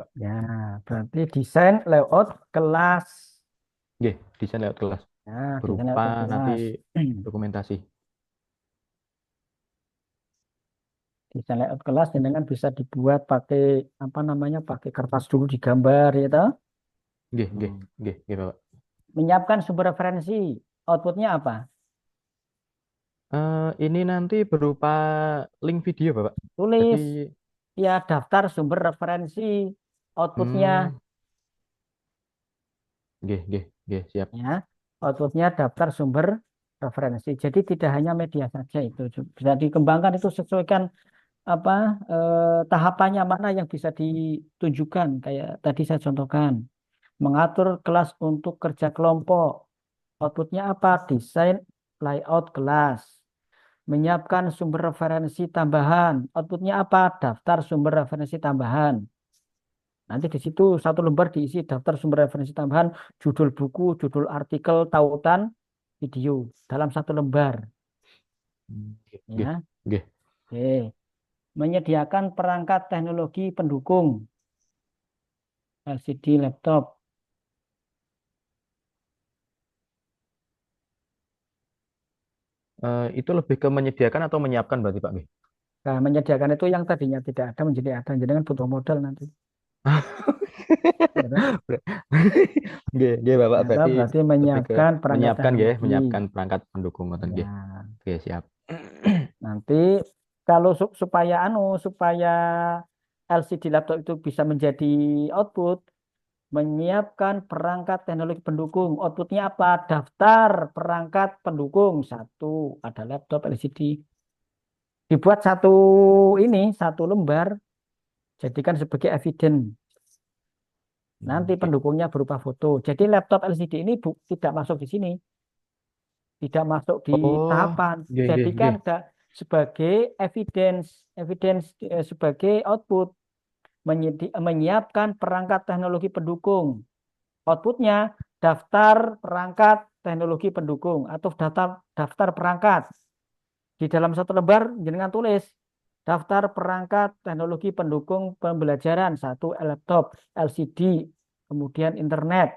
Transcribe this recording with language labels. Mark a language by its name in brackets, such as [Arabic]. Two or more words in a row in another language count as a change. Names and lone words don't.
[Indonesian] Ya, berarti desain layout kelas. Nggih, desain layout kelas Ya, desain berupa layout nanti kelas. dokumentasi. Desain layout kelas dengan bisa dibuat pakai apa namanya? Pakai kertas dulu digambar ya toh. [Javanese] Nggih, nggih, Hmm. nggih, nggih, [Indonesian] Bapak. Menyiapkan sumber referensi. Outputnya apa? Ini nanti berupa link video, Bapak. Jadi, Tulis ya daftar sumber referensi. Outputnya [Javanese] hmm, nggih, nggih, nggih, [Indonesian] siap. ya. Outputnya daftar sumber referensi. Jadi tidak hanya media saja itu bisa dikembangkan itu sesuaikan apa tahapannya mana yang bisa ditunjukkan kayak tadi saya contohkan. Mengatur kelas untuk kerja kelompok. Outputnya apa? Desain layout kelas. Menyiapkan sumber referensi tambahan. Outputnya apa? Daftar sumber referensi tambahan. Nanti di situ satu lembar diisi daftar sumber referensi tambahan, judul buku, judul artikel, tautan, video dalam satu lembar. [Javanese] Nggih, nggih, [Indonesian] Ya, nggih. oke. Menyediakan perangkat teknologi pendukung LCD laptop. Itu lebih ke menyediakan atau menyiapkan berarti, Pak? Nggih. Nah, menyediakan itu yang tadinya tidak ada menjadi ada. Jadi kan butuh modal nanti. Ya, kan? [Javanese] Nggih, nggih, [Indonesian] Bapak. Ya, toh, Berarti berarti lebih ke menyiapkan perangkat menyiapkan nggih, teknologi. menyiapkan perangkat pendukung [Javanese] ngoten nggih. [Indonesian] Ya, Oke, siap. nanti kalau supaya supaya LCD laptop itu bisa menjadi output, menyiapkan perangkat teknologi pendukung. Outputnya apa? Daftar perangkat pendukung. Satu, ada laptop LCD. Dibuat satu satu lembar, jadikan sebagai evidence. Nanti Nggih. pendukungnya berupa foto. Jadi laptop LCD ini tidak masuk di sini, tidak masuk di Oh, tahapan. [Javanese] nggih, nggih, [Indonesian] Jadikan nggih. sebagai evidence sebagai output, menyiapkan perangkat teknologi pendukung. Outputnya daftar perangkat teknologi pendukung atau daftar daftar perangkat. Di dalam satu lembar jenengan tulis daftar perangkat teknologi pendukung pembelajaran satu laptop LCD, kemudian internet.